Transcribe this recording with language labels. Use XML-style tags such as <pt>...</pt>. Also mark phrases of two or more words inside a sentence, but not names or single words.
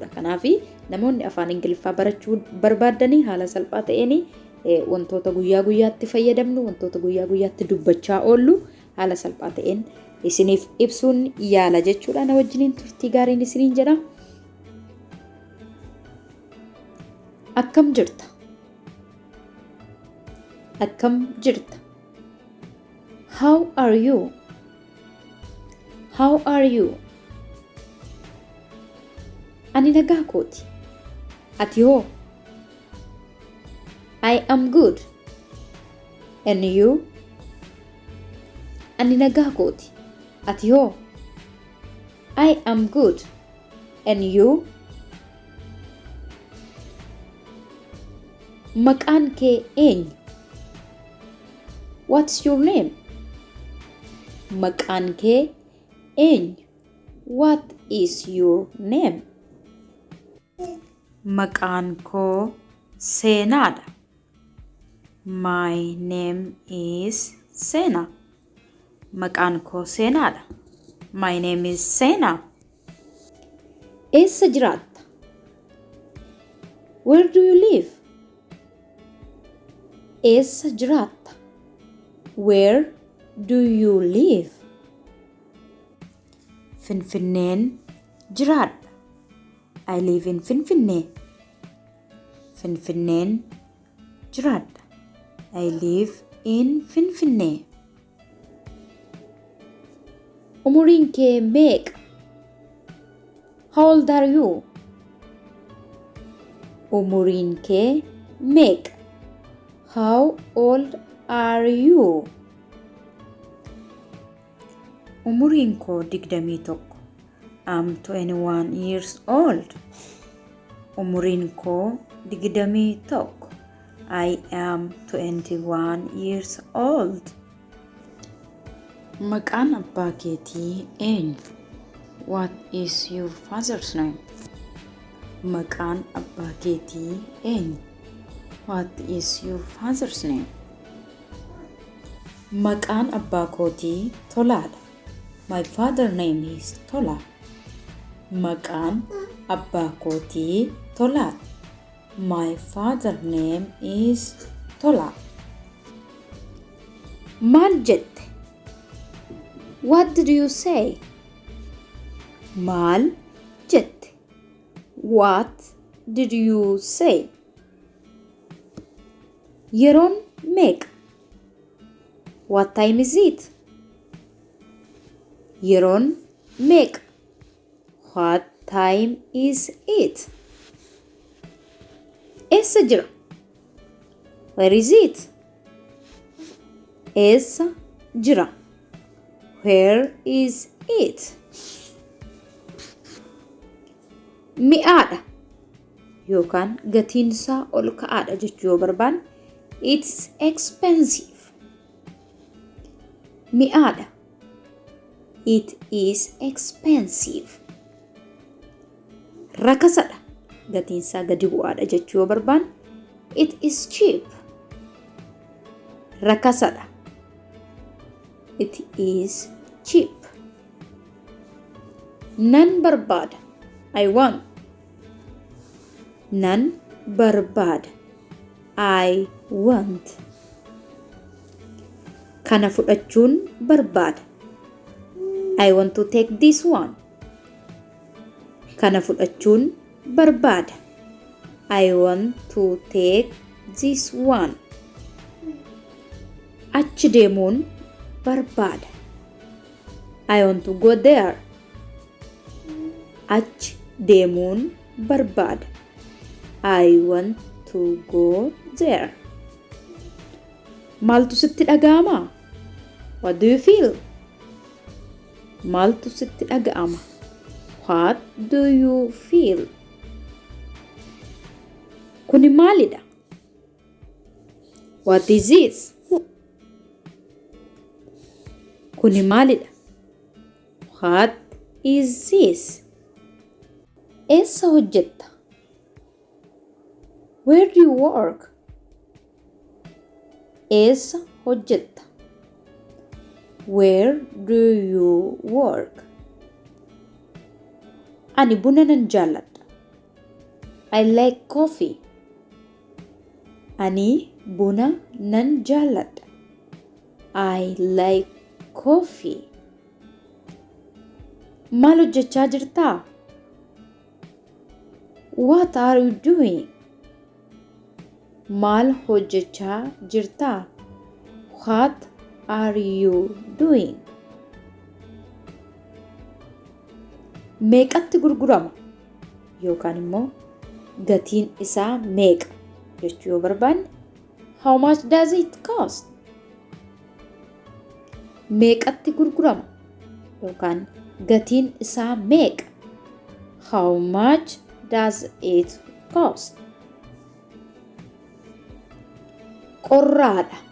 <om>Kanaaf namoonni afaan Ingiliffaa barachuu barbaadanii haala salphaa ta'een wantoota guyyaa guyyaatti fayyadamnu wantoota guyyaa guyyaatti dubbachaa oollu haala salphaa ta'een isiniif ibsuun yaala jechuudha. Na wajjiniin turtii gaariin isiniin jedha. Akkam jirta? Akkam jirta?</om> <en>How are you? How are you?</en> <om>Ani nagaa kooti. Ati hoo?</om> <en>I am good. And you?</en> <om>Ani nagaa kooti. Ati hoo?</om> <en>I am good. And you?</en> <om>Maqaan kee eenyu?</om> <en>What's your name?</en> <om>Maqaan kee eenyu?</om> <en>What is your name?</en> <om>Maqaan koo Seenaadha.</om> <en>My name is Seena.</en> <om>Maqaan koo Seenaadha.</om> <en>My name is Seena.</en> <om>Eessa jiraatta?</om> <en>Where do you live?</en> <om>Eessa jiraatta?</om> <en>Where do you live?</en> <om>Finfinneen jiraadha.</om> <en>I live in Finfinnee.</en> <om>Finfinneen jiraadha.</om> <en>I live in Finfinnee.</en> <om>Umuriin kee meeqa?</om> <en>How old are you?</en> <om>Umuriin kee meeqa?</om> <en>How old are you?</en> <om>Umuriin koo 21.</om> <en>I'm 21 years old.</en> <om>Umuriin koo 21.</om> <en>I am 21 years old.</en> <om>Maqaan abbaa keetii eenyu?</om> <en>What is your father's name?</en> <om>Maqaan abbaa keetii eenyu?</om> <en>What is your father's name?</en> <om>Maqaan abbaa kootii Tolaadha.</om> <en>My father's name is Tola.</en> <om>Maqaan abbaa kootii Tolaadha.</om> <en>My father's name is Tola.</en> <om>Maal jette?</om> <en>What did you say?</en> <om>Maal jette?</om> <en>What did you say?</en> <om>Yeroon meeqa?</om> <en>What time is it?</en> <om>Yeroon meeqa?</om> <en>What time is it?</en> <om>Eessa jira?</om> <en>Where is it?</en> <om>Eessa jira?</om> <en>Where is it?</en> <om>Mi'aadha yookaan gatiinsaa ol ka'aadha jechuu yoo barbaanne</om> <en>it's expensive. Mi'aadha. It is expensive.</en> <om>Rakasadha. Gatiinsaa gadi bu'aadha jechuu yoo barbaanne</om> <en>it is cheap. Rakasadha. It is cheap.</en> <om>Nan barbaada.</om> <en>I want.</en> <om>Nan barbaada.</om> <en>I want.</en> <om>Kana fudhachuun barbaada.</om> <en>I want to take this one.</en> <om>Kana fudhachuun barbaada.</om> <en>I want to take this one.</en> <om>Achi deemuun barbaada.</om> <en>I want to go there.</en> <om>Achi deemuun barbaada.</om> <en>I want to go there.</en> <om>Maaltu sitti dhaga'ama?</om> <en>What do you feel?</en> <om>Maaltu sitti dhaga'ama?</om> <en>What do you feel?</en> <om>Kuni maalidha?</om> <en>What is this?</en> <om>Kuni maalidha?</om> <en>What is this?</en> <om>Eessa hojjetta?</om> <en>Where do you work?</en> <om>Eessa hojjetta?</om> <en>Where do you work?</en> <om>Ani buna nan jaalladha.</om> <en>I like coffee.</en> <om>Ani buna nan jaalladha.</om> <en>I like coffee.</en> <om>Maal hojjechaa jirtaa?</om> <en>What are you doing?</en> <om>Maal hojjechaa jirtaa?</om> <en>What are you doing?</en> <om>Meeqatti gurgurama? Yookaan immoo gatiin isaa meeqa jechuu yoo barbaanne,</om> <en>how much does it cost?</en> <om>Meeqatti gurgurama? Yookaan gatiin isaa meeqa?</om> <en>How much does it cost?</en> <om>Qorraadha.</om>